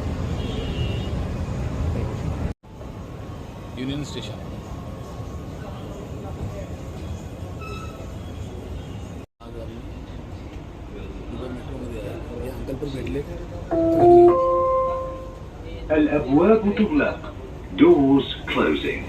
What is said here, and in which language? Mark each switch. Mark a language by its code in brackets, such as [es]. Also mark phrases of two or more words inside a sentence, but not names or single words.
[mr] युनियन स्टेशन. आज आम्ही दुबई मेट्रोमध्ये आहे. हे अंकल पण भेटले. [ar] الأبواب تغلق. [en] Doors closing.